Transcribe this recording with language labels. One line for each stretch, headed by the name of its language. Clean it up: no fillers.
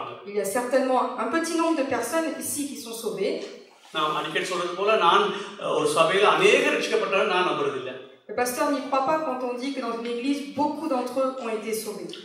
French: Il y a certainement un petit nombre de personnes ici qui sont sauvées.
Tamil: நான் அடிக்கடி சொல்றது போல நான் ஒரு சபையில அநேக ரட்சிக்கப்பட்டவர்கள் நான் நம்புறதில்லை.
French: Le pasteur n'y croit pas quand on dit que dans une église, beaucoup d'entre eux ont été sauvés.